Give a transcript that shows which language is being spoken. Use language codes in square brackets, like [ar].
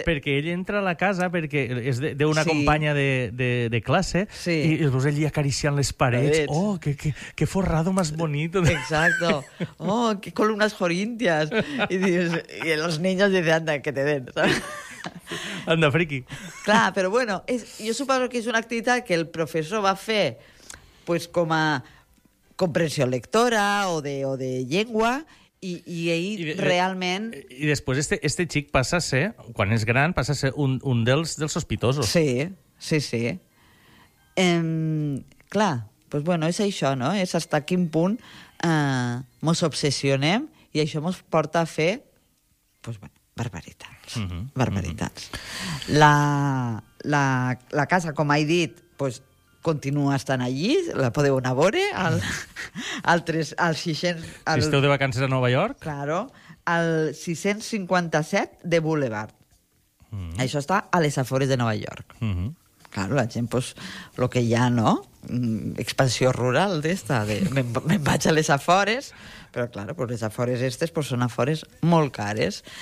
[ca] Sí, perquè ell entra a la casa perquè és d'una sí. companya de classe sí. i els veus allí acariciant les parets. [es] Oh, que forrado más bonito. Exacto. Oh, que columnas jorintias. I los niños dicen, anda, que te den, ¿sabes? Anda, friki. [ca] Clar, però bueno, jo suposo que és una activitat que el professor va fer pues, com a comprensió lectora o de llengua i ell i realment... I després este xic passa a ser, quan és gran, passa a ser un dels sospitosos. Sí, sí, sí. Clar, pues bueno, és això, no? És fins a quin punt mos obsessionem i això mos porta a fer... Pues, bueno, barbaritat. Uh-huh. Barbaritats. Uh-huh. La casa, com he dit, pues, continua estant allí, la podeu anar a veure al 600... Si esteu de vacances a Nova York. Claro, al 657 de Boulevard. Uh-huh. Això està a les afores de Nova York. Uh-huh. Claro, la gent, pues, lo que hi ha, no? Expansió rural d'esta, me'n vaig a les afores... Però, clar, pues, les afores estes pues, són afores molt cares.